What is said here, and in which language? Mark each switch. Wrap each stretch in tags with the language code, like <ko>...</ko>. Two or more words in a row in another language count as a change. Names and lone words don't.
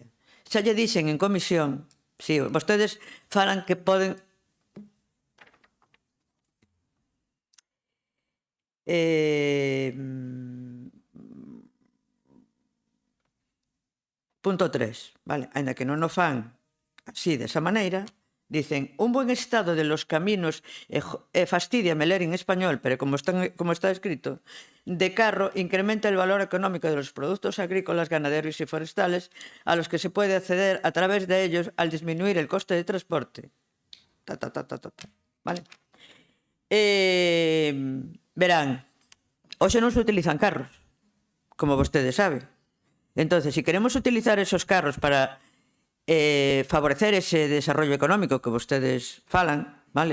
<gl>Xa lle dixen en comisión, si vostedes falan que poden punto 3, vale? Ainda que non o fan así, desa maneira,</gl> <es>dicen, un buen estado de los caminos,</es> <gl>fastidiame ler en español,</gl> <es>pero como está escrito, de carro incrementa el valor económico de los productos agrícolas, ganaderos y forestales a los que se puede acceder a través de ellos al disminuir el coste de transporte. Vale?</es> <gl>Verán, hoxe non se utilizan carros, como vostedes saben.</gl> <es>Entonces, si queremos utilizar esos carros para favorecer ese desarrollo económico que</es> <gl>vostedes falan,</gl> <es>vale?</es>